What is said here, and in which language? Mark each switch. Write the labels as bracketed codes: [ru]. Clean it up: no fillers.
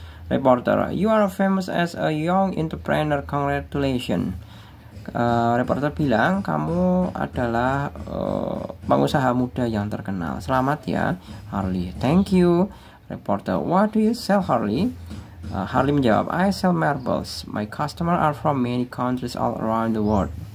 [en] Reporter, you are famous as a young entrepreneur. Congratulations. [id] Reporter bilang kamu adalah pengusaha muda yang terkenal. Selamat ya Harley. [en] Thank you. Reporter, what do you sell Harley? Harley menjawab, I sell marbles. My customers are from many countries all around the world.